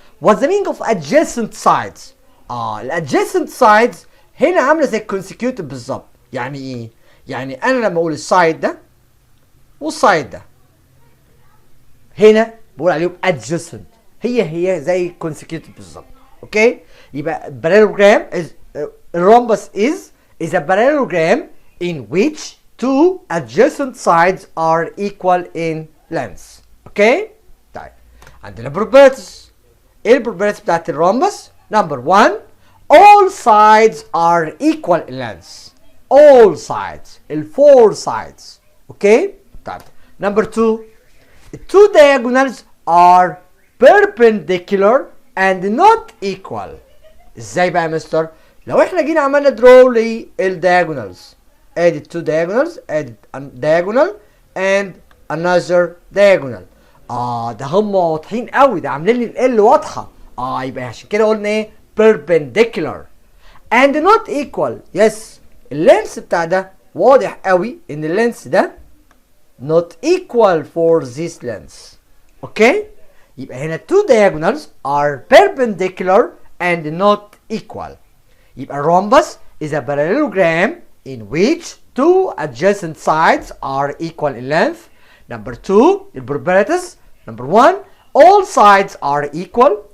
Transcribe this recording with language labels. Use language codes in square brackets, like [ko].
[en] What's the meaning of adjacent sides? [ar] الادجacent sides هنا عامله زي الكونسيكيوتيف بالظبط. يعني ايه؟ يعني انا لما اقول السايد ده والسايد ده هنا بقول عليهم adjacent، هي زي الكونسيكيوتيف بالظبط. [en] Okay? يبقى parallelogram is rhombus is a parallelogram in which two adjacent sides are equal in length. [ar] اوكي؟ طيب عندنا properties. ايه البروبرتيز بتاعت الرومبس؟ نمبر 1 [en] all sides are equal in length. all sides الفور sides. Okay? طيب number 2 the two diagonals are perpendicular and not equal. [ar] ازاي بقى يا مستر؟ لو احنا جينا عملنا درو للدياجونالز، ادي 2 diagonals ادي [en] diagonal and another diagonal. [ar] ده هم واضحين قوي، ده عاملين لي ال واضحه. يبقى عشان كده قلنا ايه؟ [en] perpendicular and not equal. [ar] يس اللينس بتاع ده واضح قوي ان اللينس ده [en] not equal for this length. Okay? يبقى هنا two diagonals are perpendicular and not equal. يبقى rhombus is a parallelogram in which two adjacent sides are equal in length. Number 2 البروبرتيز. Number 1 all sides are equal.